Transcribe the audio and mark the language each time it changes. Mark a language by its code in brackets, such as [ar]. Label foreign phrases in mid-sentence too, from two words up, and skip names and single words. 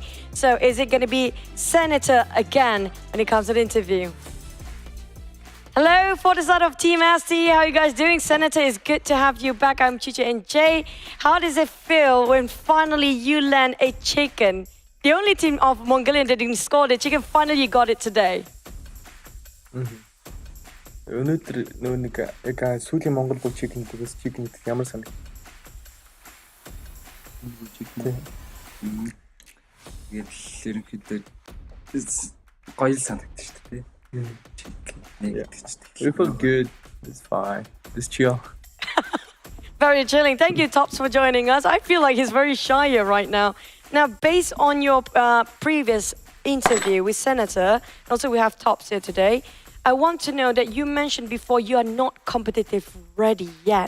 [en] So is it going to be Senator again when it comes to the interview? Hello, for the side of Team STE, how are you guys doing? Senator, it's good to have you back. I'm Chicha and Jay. How does it feel when finally you land a chicken? The only team of Mongolian that didn't score the chicken, finally you got it today. [mn] Өнөөдөр нэг яг сүүлийн Монгол бүх чикен дээрс чикен гэдэг ямар санаг. Тэгээд ерөнхийдөө гоё санагдчих шүү дээ. [en] We feel good. It's fine. It's chill. Very chilling. Thank you, Tops, for joining us. I feel like he's very shy here right now. Now, based on your previous interview with Senator, also we have Tops here today, I want to know that you mentioned before you are not competitive ready yet.